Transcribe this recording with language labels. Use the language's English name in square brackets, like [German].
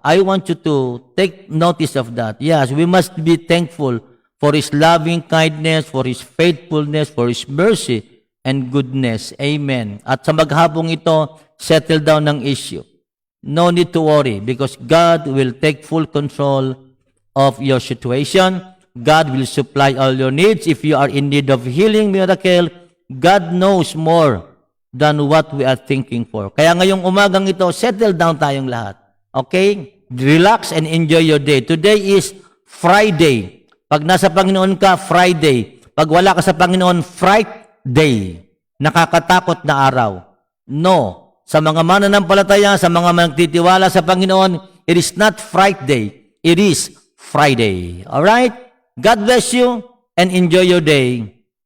[English] I want you to take notice of that. Yes, we must be thankful for His loving kindness, for His faithfulness, for His mercy and goodness. Amen. [Filipino] At sa maghapong ito, [English] settle down [Filipino] ng issue. [English] No need to worry because God will take full control of your situation. God will supply all your needs. If you are in need of healing, miracle, God knows more than what we are thinking for. [Filipino] Kaya ngayong umagang ito, [English] settle down [Filipino] tayong lahat. [English] Okay? Relax and enjoy your day. Today is Friday. [Filipino] Pag nasa Panginoon ka, [English] Friday. [Filipino] Pag wala ka sa Panginoon, Friday. Nakakatakot na araw. No. Sa mga mananampalataya, sa mga nagtitiwala sa Panginoon, [English] it is not Friday. It is Friday. Alright? God bless you and enjoy your day.